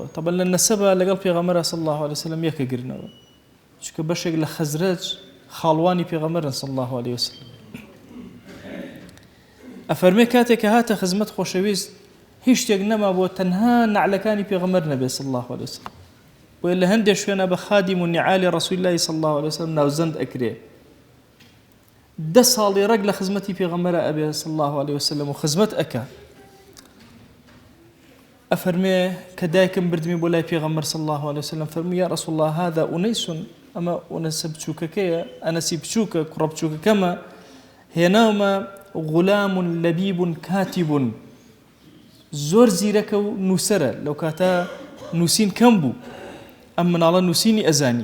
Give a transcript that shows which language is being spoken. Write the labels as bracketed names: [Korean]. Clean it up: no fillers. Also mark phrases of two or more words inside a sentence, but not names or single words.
[Central Kurdish] طبعا لە نەسەبە لەگەڵ پێغەمبەر [Arabic] صلی الله عليه وسلم [Central Kurdish] یەکە گرنەوە، چونکە بەشێک لە خەزرەج خاڵوانی پێغەمبەرن [Arabic] صلی الله عليه وسلم. [Central Kurdish] ئەفەرمێ کاتێک کە هاتە خزمەت خۆشەویست هیچ شتێک نەما بۆ تەنها نعلەکانی پێغەمبەر نەبێ [Arabic] صلی الله عليه وسلم. [Central Kurdish] بۆیە لە هەندێک شوێنە بە خادم و نعالی [Arabic] ڕەسوول الله صلی الله عليه وسلم [Central Kurdish] ناوزەند ئەکرێ. 10 ساڵی ڕەگ لە خزمەتی پێغەمبەرە ئەبێ [Arabic] صلی الله عليه وسلم [Central Kurdish] و خزمەت ئەکا. ئەفەرمێ کە دایکم بردمی بۆ لای پێغەمبەر [Arabic] صلی الله عليه وسلم، [Central Kurdish] فەرمووی [Arabic] یا ڕەسوول الله هذا ئونەیس، [Central Kurdish] ئەمە ئونەسە بچووکەکەیە، ئەنەسی بچووکە کوڕە بچووکەکەمە، هێناومە [Arabic] غولام لەبیب کاتب، [Central Kurdish] زۆر زیرەکە و نووسەرە. لەو کاتە نووسین کەم بوو، ئەم مناڵە نووسینی ئەزانی.